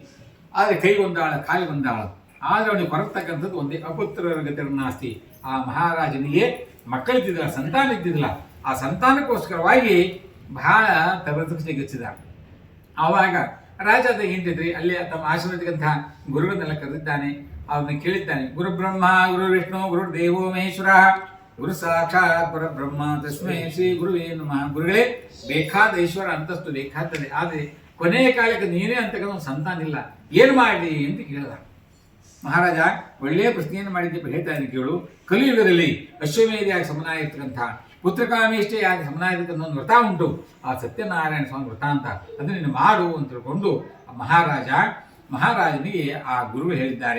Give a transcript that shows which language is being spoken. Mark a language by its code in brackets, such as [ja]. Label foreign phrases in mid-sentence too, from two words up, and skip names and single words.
[kn] ಆದರೆ ಕೈ ಒಂದಾಳ ಕಾಯಿ ಒಂದಾಳ, ಆದರೆ ಅವನಿಗೆ ಹೊರತಕ್ಕಂಥದ್ದು ಒಂದೇ [sa] ಅಪುತ್ರರ ಗತಿರ್ನಾಸ್ತಿ. [kn] ಆ ಮಹಾರಾಜನಿಗೆ ಮಕ್ಕಳಿದ್ದಿದ್ದಿಲ್ಲ, ಸಂತಾನ ಇದ್ದಿದ್ದಿಲ್ಲ. ಆ ಸಂತಾನಕ್ಕೋಸ್ಕರವಾಗಿ ಬಹಳ ತವೃತ್ತಿಗಿಚ್ಚಿದ. ಆವಾಗ ರಾಜ ಅಂತ ಏನ್ತಿದ್ರಿ ಅಲ್ಲಿ ತಮ್ಮ ಆಶ್ರಮದಂತಹ ಗುರುಗಳನ್ನೆಲ್ಲ ಕರೆದಿದ್ದಾನೆ. ಅವನ್ನ ಕೇಳಿದ್ದಾನೆ, [sa] ಗುರು ಬ್ರಹ್ಮ ಗುರು ವಿಷ್ಣು ಗುರು ದೇವೋ ಮಹೇಶ್ವರ ಗುರು ಸಾಕ್ಷಾತ್ ಪರಬ್ರಹ್ಮ ತಸ್ಮೈ ಶ್ರೀ ಗುರುವೇ ನಮಃ. [kn] ಗುರುಗಳೇ, ಬೇಕಾದ ಐಶ್ವರ್ಯ ಅಂತಸ್ತು ಬೇಕಾಗ್ತದೆ, ಆದರೆ ಕೊನೆಯ ಕಾಲಕ್ಕೆ ನೀನೇ ಅಂತಕ್ಕಂಥ ಒಂದು ಸಂತಾನ ಇಲ್ಲ, ಏನು ಮಾಡಲಿ ಅಂತ ಕೇಳಿದ. ಮಹಾರಾಜ ಒಳ್ಳೆಯ ಪ್ರಶ್ನೆಯನ್ನು ಮಾಡಿದ್ದೆ, ಹೇಳ್ತಾನೆ ಕೇಳು. ಕಲಿಯುಗದಲ್ಲಿ ಅಶ್ವಮೇಧಿಯಾಗಿ ಸಮನಾಗಿರ್ತಕ್ಕಂಥ ಪುತ್ರಕಾಮೇಷ್ಟೆಯಾಗಿ ಸಮನಾಗಿರ್ತಕ್ಕಂಥ ಒಂದು ವ್ರತ ಉಂಟು, ಆ ಸತ್ಯನಾರಾಯಣ ಸ್ವಾಮಿ ವ್ರತ ಅಂತ, ಅದನ್ನು ನೀನು ಮಾಡು ಅಂತ ತಿಳ್ಕೊಂಡು ಮಹಾರಾಜನಿಗೆ ಆ ಗುರು ಹೇಳಿದ್ದಾರೆ.